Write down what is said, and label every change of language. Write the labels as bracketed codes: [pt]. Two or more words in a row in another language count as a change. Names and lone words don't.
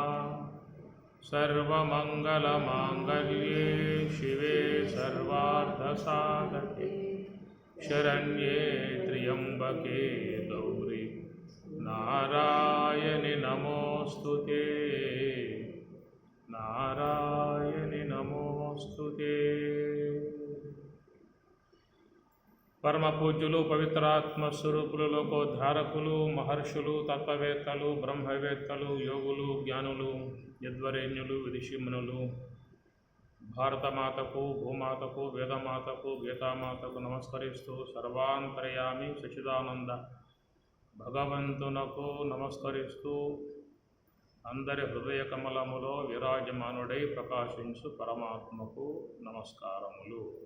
[sa] सर्वमंगलमांगल्ये शिवे सर्वार्थसाधके शरण्ये त्र्यंबके गौरी नारायणि नमोस्तुते नारायणि नमोस्तुते। [te] పరమ పూజ్యులు పవిత్రాత్మ స్వరూపులు లోకోద్ధారకులు మహర్షులు తత్వవేత్తలు బ్రహ్మవేత్తలు యోగులు జ్ఞానులు యద్వరేణ్యులు విదుషిమునులు భారతమాతకు భూమాతకు వేదమాతకు గీతామాతకు నమస్కరిస్తూ సర్వాంతర్యామి సచిదానంద భగవంతునకు నమస్కరిస్తూ అందరి హృదయ కమలములో విరాజమానుడై ప్రకాశించు పరమాత్మకు నమస్కారములు.